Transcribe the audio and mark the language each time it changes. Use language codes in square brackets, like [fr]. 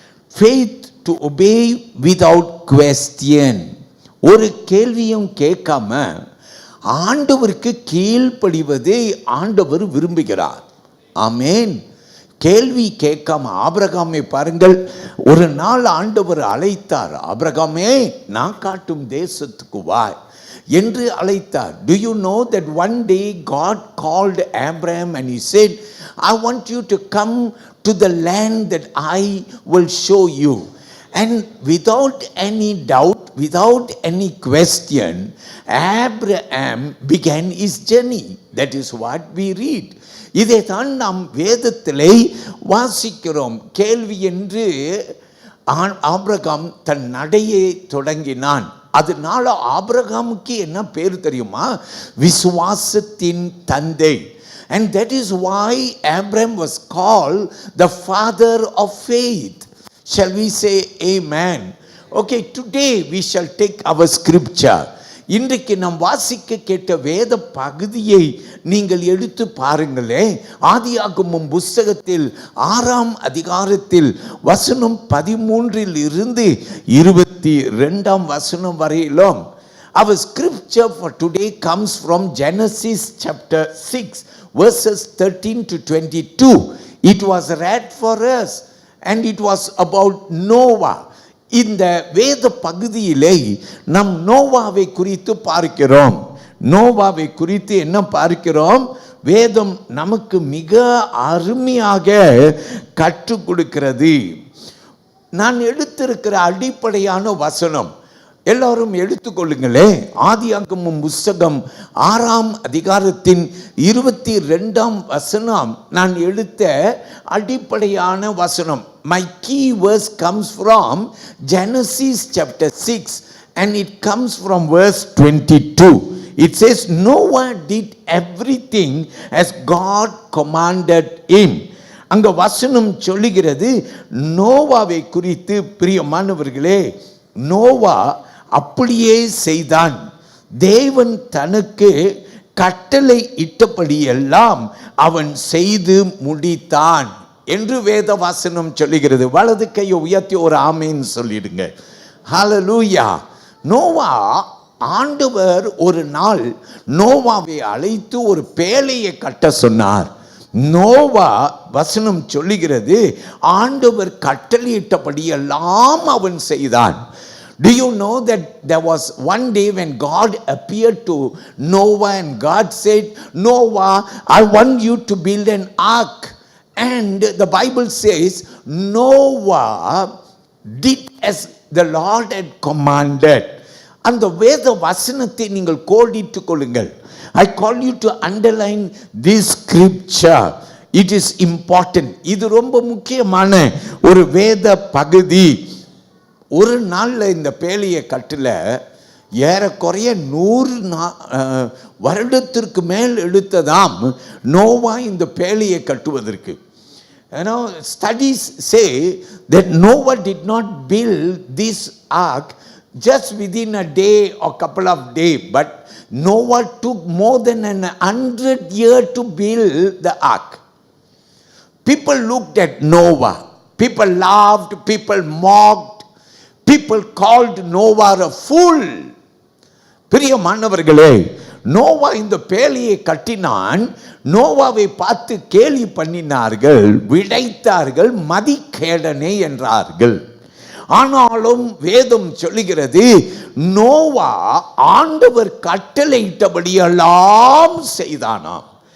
[en] Faith to obey without question. [ta] ஒரு கேள்வியும் கேட்காம ஆண்டவருக்கு கீழ்ப்படிவதை ஆண்டவர் விரும்புகிறார். ஆமென். கேள்வி கேட்காம ஆபிரகாமை பாருங்கள், ஒரு நாள் ஆண்டவர் அழைத்தார். ஆபிரகாமே, நான் காட்டும் தேசத்துக்கு வா என்று அழைத்தார். [en] Do you know that one day God called Abraham and he said, I want you to come to the land that I will show you. And without any doubt, without any question, Abraham began his journey. That is what we read. [ta] இதைத்தான் நாம் வேதத்திலே வாசிக்கிறோம். கேள்வி என்று Abraham தன் நடையை தொடங்கினான். அதனால ஆபிரகாமுக்கு என்ன பேர் தெரியுமா? விசுவாசத்தின் தந்தை. [en] And that is why Abraham was called the father of faith. Shall we say amen? Okay, today we shall take our scripture. [ta] இன்றைக்கு நாம் வாசிக்க கேட்ட வேத பகுதியை நீங்கள் எடுத்து பாருங்களே. ஆதியாகமம் புஸ்தகத்தில் 6ஆம் அதிகாரத்தில் வசனம் 13 இருந்து 22ஆம் வசனம் வரையிலும். [en] Our scripture for today comes from Genesis chapter 6 verses 13 to 22. It was read for us and it was about Noah. [ta] இந்த வேத பகுதியிலே நாம் நோவாவை குறித்து பார்க்கிறோம். நோவாவை குறித்து என்ன பார்க்கிறோம்? வேதம் நமக்கு மிக அருமையாக கற்றுக் கொடுக்கிறது. நான் எடுத்திருக்கிற அடிப்படையான வசனம் எல்லாரும் எடுத்துக்கொள்ளுங்களே. ஆதியாகமம் புஸ்தகம் 6ஆம் அதிகாரத்தின் 22ஆம் வசனம் நான் எடுத்த அடிப்படையான வசனம். [en] My key verse comes from Genesis chapter 6 and it comes from verse 22. It says, Noah did everything as God commanded him. [ta] அங்க வசனம் சொல்லுகிறது, நோவாவை குறித்து. பிரியமானவர்களே, நோவா அப்படியே செய்தான். தேவன் தனக்கு கட்டளை இட்டபடியெல்லாம் அவன் செய்து முடித்தான் என்று வேத வசனம் சொல்லுகிறது. வலது கையை உயர்த்தி ஒரு ஆமேன் சொல்லிடுங்க. ஹல்லேலூயா. நோவா, ஆண்டவர் ஒரு நாள் நோவாவை அழைத்து ஒரு பேழையை கட்ட சொன்னார். நோவா வசனம் சொல்லுகிறது ஆண்டவர் கட்டளையிட்டபடி எல்லாம் அவன் செய்தான். [en] Do you know that there was one day when God appeared to Noah and God said, Noah, I want you to build an ark. And the Bible says Noah did as the Lord had commanded. [ta] அந்த வேத வசனத்தை நீங்கள் கோடிட்டுக் கொள்ளுங்கள். [en] I call you to underline this scripture. It is important. [ta] இது ரொம்ப முக்கியமான ஒரு வேத பகுதி. ஒரு நாளில் இந்த பேழையை கட்டல ஏறக்குறைய 100 வருடத்திற்கு மேல் எடுத்ததாம் நோவா இந்த பேழையை கட்டுவதற்கு. [en] Studies say that Noah did not build this ark just within a day or couple of days, but Noah took more than 100 years to build the ark. People looked at Noah, people laughed, people mocked, people called Noah a fool. [ta] பிரியமானவர்களே, நோவா இந்த பேழையை கட்டினான். நோவாவை பார்த்து கேலி பண்ணினார்கள், விடைத்தார்கள், மதிகேடனே என்றார்கள். ஆனாலும் வேதம் சொல்லுகிறது நோவா ஆண்டவர் கட்டளையிட்டபடி எல்லாம் செய்தானாம்.